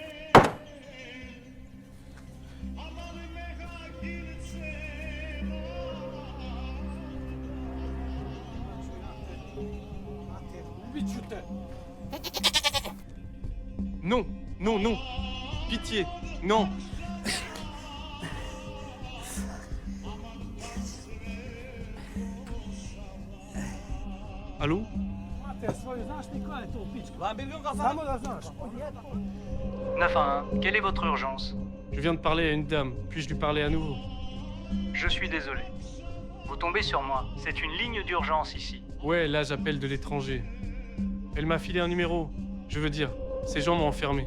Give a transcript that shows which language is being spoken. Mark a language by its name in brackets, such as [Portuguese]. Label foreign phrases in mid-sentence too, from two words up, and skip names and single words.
[French] Non, non, non. Pitié, non. Allô? [Turkish] Lan bir gün kafam. [French] 911. Quelle est votre urgence? Je viens de parler à une dame. Puis-je lui parler à nouveau? Je suis désolé. Vous tombez sur moi. C'est une ligne d'urgence ici. Ouais, là, j'appelle de l'étranger. Elle m'a filé un numéro. Je veux dire, ces gens m'ont enfermé.